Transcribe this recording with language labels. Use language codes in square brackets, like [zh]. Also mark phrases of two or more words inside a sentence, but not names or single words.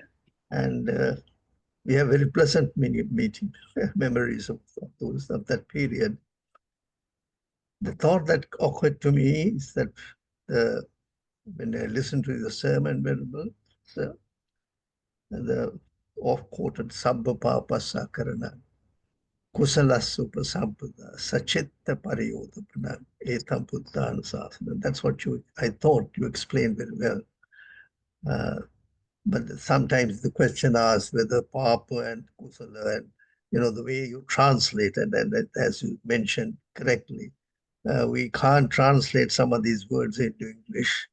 [en] And we have very pleasant meeting memories of that period. The thought that occurred to me is that when I listened to the sermon, Venerable, the oft-quoted [pi] Sabba Papa Sakarana, Kusala Supasampada, Sachitta Pariyodapana, Etam Buddhana Sasana. [en] That's what I thought you explained very well. But sometimes the question asks whether Papa and Kusala and, the way you translate it, and as you mentioned correctly, we can't translate some of these words into English.